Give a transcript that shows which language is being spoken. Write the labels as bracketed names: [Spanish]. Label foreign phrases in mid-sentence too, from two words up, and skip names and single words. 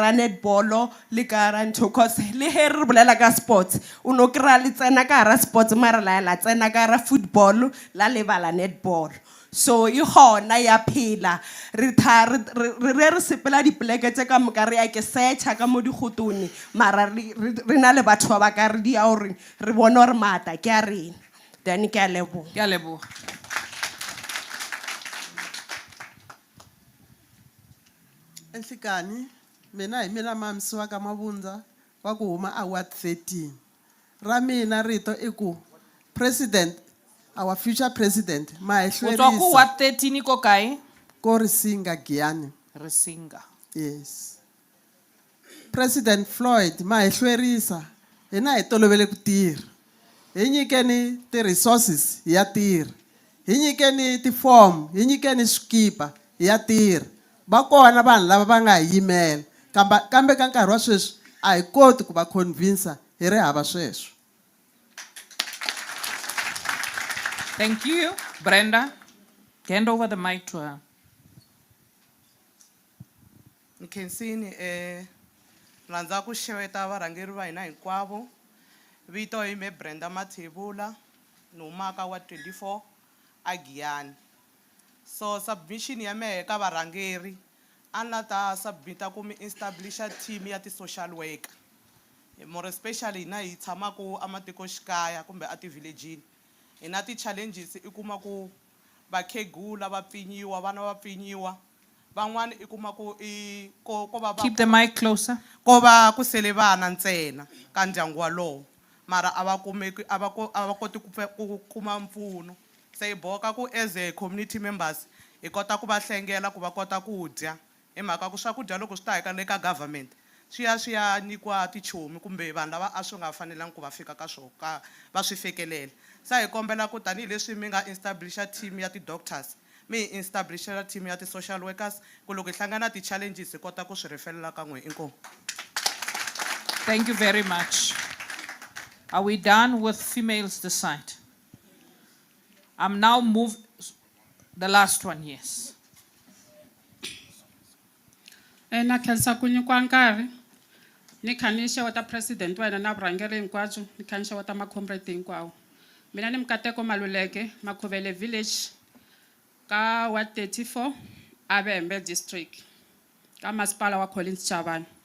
[Northern Sotho] ra netball le ka ra ntho cause le he re bolela ka sports o no kra le tsena ka ra sports mara la tsena ka ra football la lebala netball so e gona ya phela re sepela dipoleke tse ka moka re ya ke searcha ka mo digotone mara re na le batho ba ba ka re di a gore re bone gore mata ke a rena then ke a leboga. [Tsonga] Enhlikani mina hi mina mamsi wa ka Mabundza wa ku huma award 13 ra mina rito i ku president [English] our future president [Tsonga] ma O tswa ku what 13 ko kae? ko Risinga Giyani. Risinga. Yes. President Floyd ma hlwerisa hina hi tolovele ku tirha hi nyikeni ti resources ya tirha hi nyikeni ti form hi nyikeni swikipa ya tirha ba kona vanhu lava va nga yimela kambe ka nkarhi wa sweswi a hi koti ku va convince hi ri hava sweswo. [English] Thank you, Brenda. Hand over the mic to her. [Tsonga] Nkensini rhandza ku xeweta varhangeri va hina hinkwavo. Vito hi me Brenda Mathebula ni humaka wa 24 a Giyani. So submission ya mehe ka varhangeri a ni ta submita ku mi establisha team ya ti social worker. [English] More especially [Tsonga] hina hi tshamaku ematikoxikaya kumbe a ti-village-ini. Hi na ti-challenges i kuma ku vakhegula va pfinyiwa vana va pfinyiwa van'wana i kuma ku ko va [English] Keep the mic closer. [Tsonga] ko va ku sele vana ntsena ka ndyangu walowo mara a va kumeki a va koti ku kuma mpfuno se hi boka ku as [English] a community members [Tsonga] hi kota ku va hlengela ku va kota ku dya hi mhaka ku swakudya loko swi ta eka le ka government swi ya nyikiwa tichomi kumbe vanhu lava a swi nga fanelangi ku va fika ka swona va swi fikelela se hi kombela ku tanihileswi mi nga establisha team ya ti-doctors mi hi establisha team ya [English] ti-social workers [Tsonga] ku loko hi hlangana ti-challenges hi kota ku swi rifelela ka n'we inkomu. [English] Thank you very much. Are we done with females this side? I'm now the last one, yes. [Tsonga] Na khensa ku nyikiwa nkarhi ni kha ni xeweta president wena na vurhangeri hinkwabyo ni kha ni xeweta macomrade hinkwawo. Mina ni Mukateko Maluleke Makhuvele village ka wa 34 Avembe district ka masipala wa Collins Chavani.